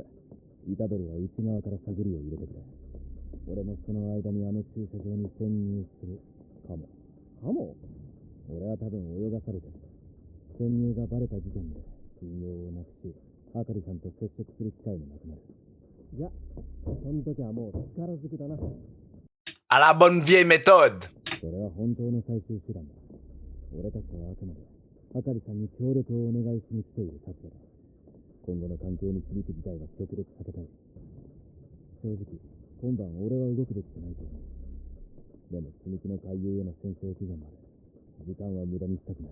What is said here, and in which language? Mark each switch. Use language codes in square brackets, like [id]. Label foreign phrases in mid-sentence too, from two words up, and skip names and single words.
[ja] 虎杖は内側から探りを入れてくれ。俺もその間にあの駐車場に潜入する。かも。かも？俺は多分泳がされてる。潜入がバレた時点で信用をなくし、はかりさんと接触する機会もなくなる。じゃ、その時はもう力ずくだな。 [fr] À la bonne vieille méthode. [ja] それは本当の最終手段だ。俺たちはあくまで、はかりさんに協力をお願いしに来ている立場だ。今後の関係に響く事態は極力避けたい。正直、今晩俺は動くべきじゃないと思う。でも積み木の回遊への先制期限まで、時間は無駄にしたくない。